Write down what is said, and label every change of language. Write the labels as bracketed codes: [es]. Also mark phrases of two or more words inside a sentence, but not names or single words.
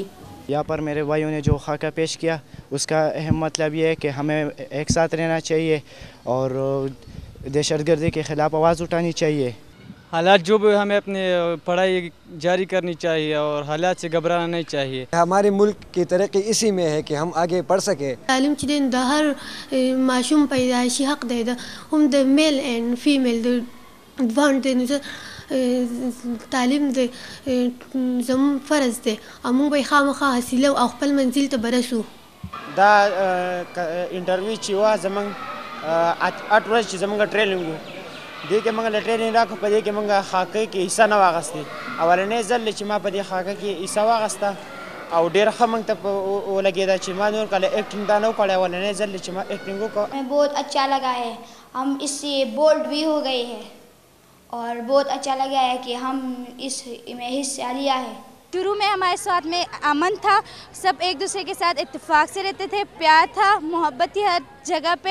[ur] یہاں پر میرے بھائیوں نے جو خاکہ پیش کیا اس کا اہم مطلب یہ ہے کہ ہمیں ایک ساتھ رہنا چاہیے اور دہشت گردی کے خلاف آواز اٹھانی چاہیے حالات جو بھی ہمیں اپنی پڑھائی جاری کرنی چاہیے اور حالات سے گھبرانا نہیں چاہیے ہمارے ملک کی ترقی اسی میں ہے کہ ہم آگے پڑھ سکیں [ps] تعلیم چې د هر ماشوم پیدایشي حق دی هم د [en] male and female [ps] د دواړو دی نو تعلیم د زموږ فرض دی او موږ به یې خامخا حاصلو او خپل منزل ته به رسو دا انټرویو چې وه زموږ 8 ورځې چې زموږ ټریننګ و دې کې موږ له ټریننګ راکړو په دې کې موږ خاکې کې حصه نه واخیستې اولنی ځل چې ما په دې خاکه کې حصه واخیسته او ډېر ښه موږ ته ولګېده چې ما نور کله ایکټینګ دا نه وکړی اولنی ځل چې ما ایکټینګ وکړه [ur] ہمیں بہت اچھا لگا ہے ہم اس سے بولڈ بھی ہو گئے ہیں اور بہت اچھا لگا ہے کہ ہم اس میں حصہ لیا ہے شروع میں ہمارے ساتھ میں امن تھا، سب ایک دوسرے کے ساتھ اتفاق سے رہتے تھے، پیار تھا، محبت تھی ہر جگہ پہ.